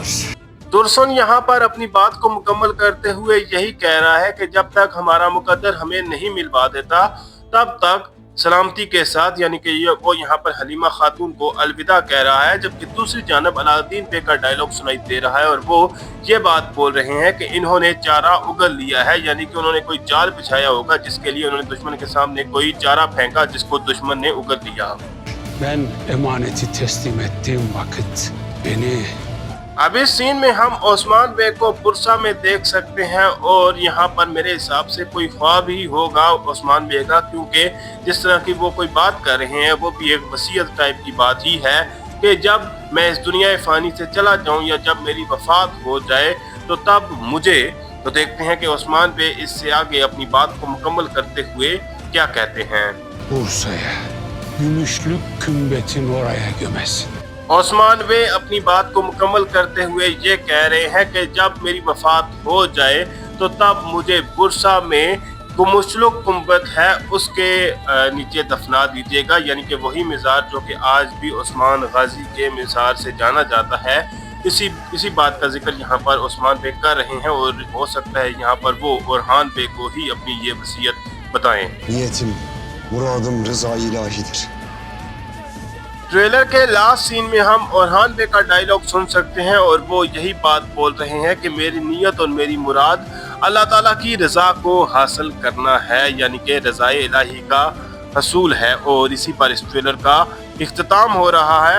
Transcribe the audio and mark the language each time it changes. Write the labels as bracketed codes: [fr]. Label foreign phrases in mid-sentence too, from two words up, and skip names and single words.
[hi] तुरसन यहाँ पर अपनी बात को मुकम्मल करते हुए यही कह रहा है कि जब तक हमारा मुकद्दर हमें नहीं मिलवा देता तब तक सलामती के साथ, यानी कि वो यहाँ पर हलीमा खातून को अलविदा कह रहा है। जबकि दूसरी जानब अलाउद्दीन बे का डायलॉग सुनाई दे रहा है और वो ये बात बोल रहे हैं कि इन्होंने चारा उगल लिया है, यानी कि उन्होंने कोई जाल बिछाया होगा जिसके लिए उन्होंने दुश्मन के सामने कोई चारा फेंका जिसको दुश्मन ने उगल लिया। [tr] Ben emaneti teslim ettiğim vakit beni [hi] अब इस सीन में हम ओस्मान बे को पुरसा में देख सकते हैं और यहाँ पर मेरे हिसाब से कोई ख्वाब ही होगा ओस्मान बे का, क्योंकि जिस तरह की वो कोई बात कर रहे हैं वो भी एक वसीयत टाइप की बात ही है कि जब मैं इस दुनिया फ़ानी से चला जाऊँ या जब मेरी वफात हो जाए तो तब मुझे। तो देखते हैं कि ओस्मान बे इससे आगे अपनी बात को मुकम्मल करते हुए क्या कहते हैं। [tr] Bursa'ya, Gümüşlük kümbetin oraya gömesin. [hi] ओस्मान बे अपनी बात को मुकम्मल करते हुए ये कह रहे हैं कि जब मेरी वफात हो जाए तो तब मुझे बुरसा में गुमुशलुक कुंबत है उसके नीचे दफना दीजिएगा, यानी कि वही मज़ार जो कि आज भी उस्मान गाजी के मज़ार से जाना जाता है। इसी बात का जिक्र यहाँ पर ओस्मान बे कर रहे हैं और हो सकता है यहाँ पर वो ओरहान बे को ही अपनी ये वसीयत बताएं। [tr] Niyetim, muradım rızayı ilahidir. [hi] ट्रेलर के लास्ट सीन में हम ओरहान बे का डायलॉग सुन सकते हैं और वो यही बात बोल रहे हैं कि मेरी नीयत और मेरी मुराद अल्लाह ताला की रज़ा को हासिल करना है, यानी कि रज़ाए इलाही का हसूल है। और इसी पर इस ट्रेलर का इख्तिताम हो रहा है।